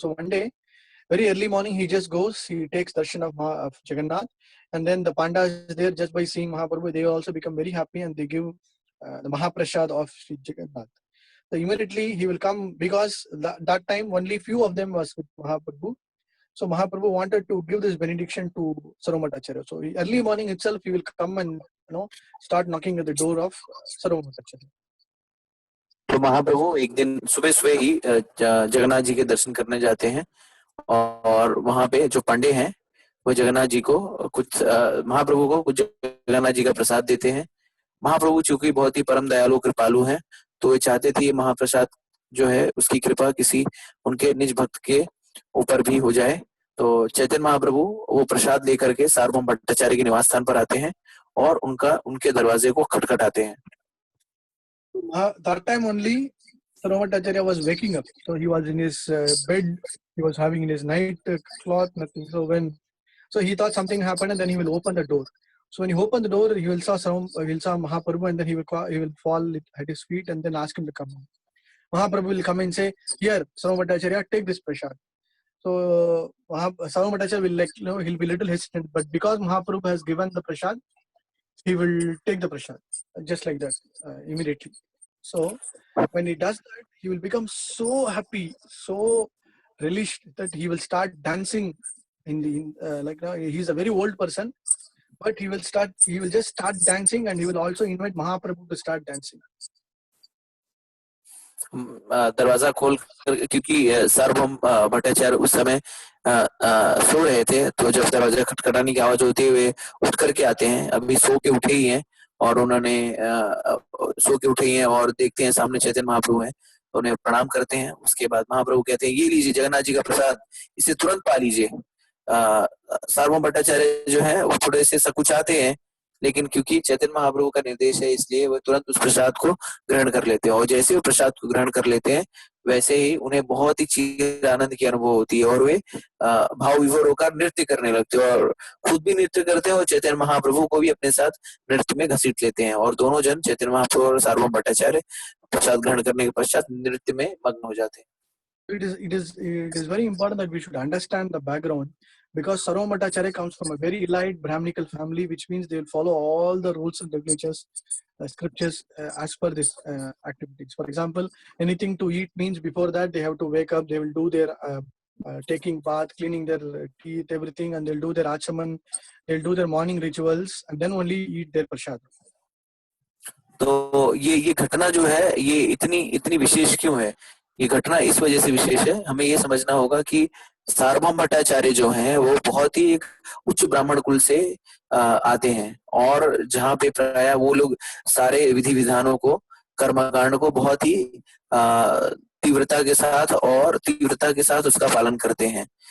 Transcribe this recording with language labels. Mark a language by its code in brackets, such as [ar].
[en] So one day, very early morning, he just goes, he takes darshan of Jagannath, and then the pandas there, just by seeing Mahaprabhu, they also become very happy and they give the Mahaprasad of Sri Jagannath. So immediately he will come, because that time only few of them was with Mahaprabhu. So Mahaprabhu wanted to give this benediction to Sarvabhauma Bhattacharya. So early morning itself he will come and start knocking at the door of Sarvabhauma Bhattacharya. [hi] तो महाप्रभु एक दिन सुबह सुबह ही जगन्नाथ जी के दर्शन करने जाते हैं, और वहां पे जो पंडे हैं वो जगन्नाथ जी को महाप्रभु को कुछ जगन्नाथ जी का प्रसाद देते हैं। महाप्रभु चूंकि बहुत ही परम दयालु कृपालु हैं, तो वे चाहते थे ये महाप्रसाद जो है उसकी कृपा किसी उनके निज भक्त के ऊपर भी हो जाए। तो चैतन्य महाप्रभु वो प्रसाद लेकर के सार्वभौम भट्टाचार्य के निवास स्थान पर आते हैं और उनके दरवाजे को खटखटाते हैं। [en] That time only Sarvabhattacharya was waking up. So he was in his bed. He was having in his night cloth, nothing. So he thought something happened, and then he will open the door. So when he opened the door, he will saw Mahaprabhu, and then he will fall at his feet, and then ask him to come. Mahaprabhu will come and say, "Here, Sarvabhattacharya, take this prasad." So Sarvabhattacharya will he'll be little hesitant, but because Mahaprabhu has given the prasad, he will take the prasad just like that immediately. So when he does that, he will become so happy, so relished that he will start dancing like now he's a very old person, but he will just start dancing, and he will also invite Mahaprabhu to start dancing. [hi] दरवाजा खोल कर, क्योंकि सार्वभौम भट्टाचार्य उस समय सो रहे थे, तो जब दरवाजा खटखटाने की आवाज होती है वे उठ करके आते हैं। अभी सो के उठे ही हैं और उन्होंने सो के उठे ही हैं और देखते हैं सामने चैतन्य महाप्रभु हैं, तो उन्हें प्रणाम करते हैं। उसके बाद महाप्रभु कहते हैं, ये लीजिए जगन्नाथ जी का प्रसाद, इसे तुरंत पा लीजिए। सार्वभौम भट्टाचार्य जो है वो थोड़े से सकुचाते हैं, लेकिन क्योंकि चैतन्य महाप्रभु का निर्देश है इसलिए वो तुरंत उस प्रसाद को ग्रहण कर लेते हैं। और जैसे वो प्रसाद को ग्रहण कर लेते हैं वैसे ही उन्हें बहुत ही चीर आनंद की अनुभव होती है और वे भाव विभोर होकर नृत्य करने लगते हैं और खुद भी नृत्य करते हैं और चैतन्य महाप्रभु को भी अपने साथ नृत्य में घसीट लेते हैं और दोनों जन चैतन्य महाप्रभु और सार्वभौम भट्टाचार्य प्रसाद ग्रहण करने के पश्चात नृत्य में मग्न हो जाते हैं। [en] It is very important that we should understand the background, because Sarvabhaum Bhattacharya comes from a very elite Brahminical family, which means they will follow all the rules and regulations, scriptures as per this activities. For example, anything to eat means before that they have to wake up, they will do their taking bath, cleaning their teeth, everything, and they'll do their achaman, they'll do their morning rituals, and then only eat their prasad. [hi] तो ये घटना जो है ये इतनी विशेष क्यों है? ये घटना इस वजह से विशेष है, हमें ये समझना होगा कि सार्वभौम भट्टाचार्य जो हैं वो बहुत ही एक उच्च ब्राह्मण कुल से आते हैं और जहाँ पे प्राय वो लोग सारे विधि विधानों को, कर्मकांड को बहुत ही तीव्रता के साथ उसका पालन करते हैं।